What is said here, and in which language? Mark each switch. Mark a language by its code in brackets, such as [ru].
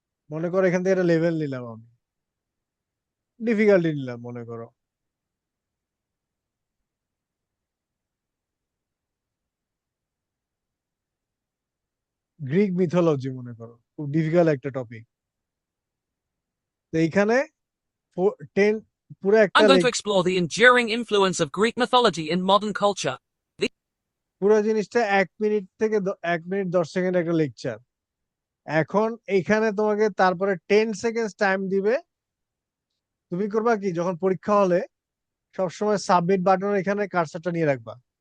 [bn] মনে করো এখান থেকে একটা লেভেল নিলাম আমি, ডিফিকাল্টি নিলাম মনে করো, গ্রিক মিথোলজি মনে করো, খুব ডিফিকাল্ট একটা টপিক। তো এইখানে 10, পুরো একটা [en] I'm going to explore the enduring influence of Greek mythology in modern culture. [bn] পুরো জিনিসটা 1 মিনিট থেকে 1 মিনিট 10 সেকেন্ড একটা লেকচার। এখন এইখানে তোমাকে তারপরে 10 সেকেন্ড টাইম দিবে। তুমি করবা কি, যখন পরীক্ষা হলে সবসময় সাবমিট বাটনের এখানে কার্সারটা নিয়ে রাখবা।